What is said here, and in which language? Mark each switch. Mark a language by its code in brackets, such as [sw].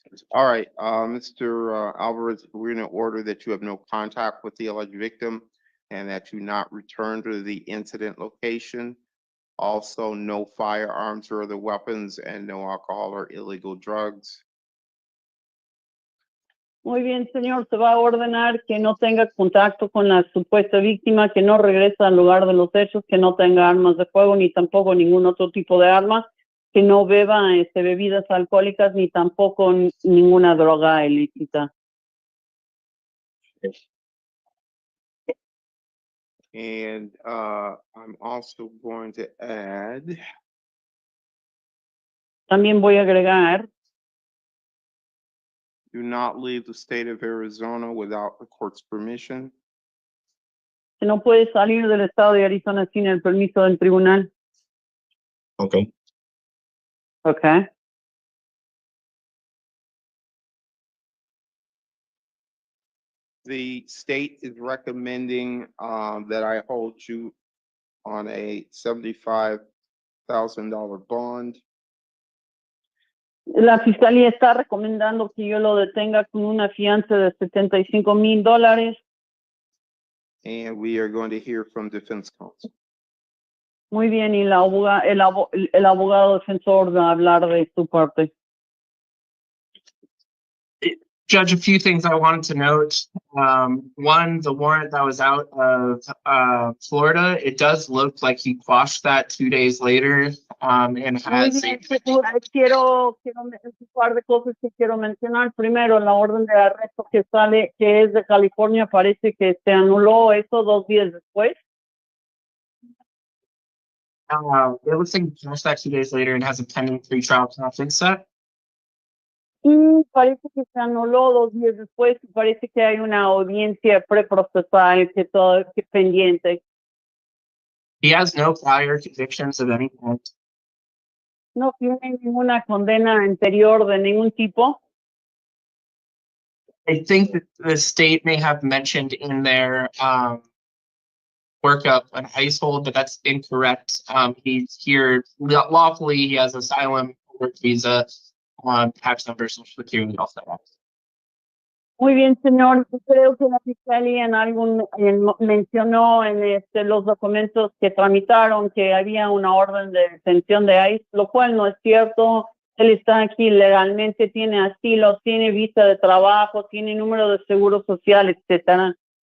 [en] All right, Mr. Alvarez, we're gonna order that you have no contact with the alleged victim and that you not return to the incident location. Also, no firearms or other weapons and no alcohol or illegal drugs. [es] Muy bien, señor. Se va a ordenar que no tenga contacto con la supuesta víctima, que no regrese al lugar de los hechos, que no tenga armas de fuego ni tampoco ningún otro tipo de arma, que no beba bebidas alcohólicas ni tampoco ninguna droga ilícita. [en] And I'm also going to add, [es] También voy a agregar [en] do not leave the state of Arizona without the court's permission. [es] que no puede salir del estado de Arizona sin el permiso del tribunal. [en] Okay. Okay. The state is recommending that I hold you on a $75,000 bond. [es] La fiscalía está recomendando que yo lo detenga con una fianza de $75,000. [en] And we are going to hear from defense counsel. [es] Muy bien, y el abogado defensor va a hablar de su parte. [en] Judge, a few things I wanted to note. One, the warrant that was out of Florida, it does look like he quashed that 2 days later and [es] Muy [en] has [es] bien, quiero un par de cosas que quiero mencionar. Primero, la orden de arresto que sale, que es de California, parece que se anuló eso 2 días después. [en] it looks like he quashed that 2 days later and has a pending pretrial conference set. [es] Y parece que se anuló 2 días después y parece que hay una audiencia preprocesal que todo que pendiente. [en] He has no prior convictions of any kind. [es] No tiene ninguna condena anterior de ningún tipo. [en] I think that the state may have mentioned in their workup an ICE hold, but that's incorrect. He's here lawfully. He has asylum, work visa, tax number, social security, all that. [es] Muy bien, señor. Creo que la fiscalía mencionó en los documentos que tramitaron que había una orden de detención de ICE, lo cual no es cierto. Él está aquí legalmente, tiene asilo, tiene visa de trabajo, tiene número de seguro social, etcétera.